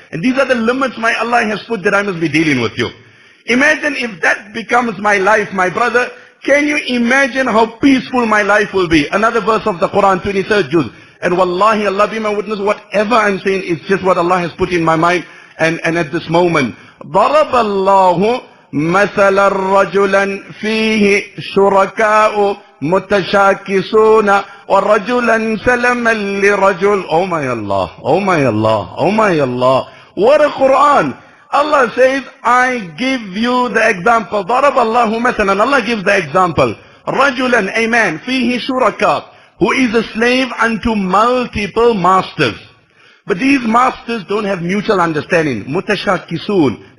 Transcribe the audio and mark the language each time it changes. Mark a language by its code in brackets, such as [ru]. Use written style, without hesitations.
[en] And these are the limits my Allah has put that I must be dealing with you. Imagine if that becomes my life, my brother. Can you imagine how peaceful my life will be? Another verse of the Quran, 23rd juz. And wallahi, Allah be my witness, whatever I'm saying is just what Allah has put in my mind. And at this moment, [ar] ضرب الله مثلا رجلا فيه شركاء متشاكسون ورجلا سلما لرجل. [en] Oh my Allah, oh my Allah, oh my Allah. What a Quran. Allah says, I give you the example. [ar] ضرب الله مثلا. [en] Allah gives the example. رجلا, a man, [ar] فيه شركاء, [en] who is a slave unto multiple masters. But these masters don't have mutual understanding. Mutashakisun.